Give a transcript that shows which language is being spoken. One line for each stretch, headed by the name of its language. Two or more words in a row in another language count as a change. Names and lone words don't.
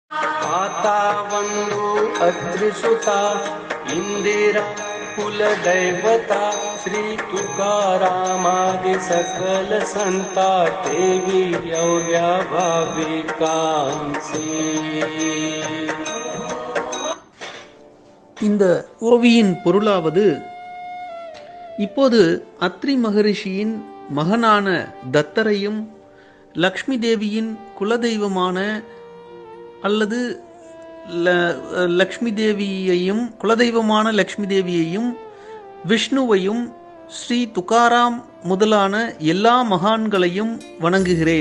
Marathi: आता वंदू अत्रिसुता इंदिरा कुलदैवता श्री तुकारामादि सकल संता देवी एवढ्या भाविकांची.
Tamil: இந்த ஓவியின் பொருளாவது, இப்போது அத்ரி மகரிஷியின் மகனான தத்தரையும் லக்ஷ்மி தேவியின் குலதெய்வமான அல்லது லக்ஷ்மி தேவியையும் குலதெய்வமான லக்ஷ்மி தேவியையும் விஷ்ணுவையும் ஸ்ரீ துகாராம் முதலான எல்லா மகான்களையும் வணங்குகிறேன்.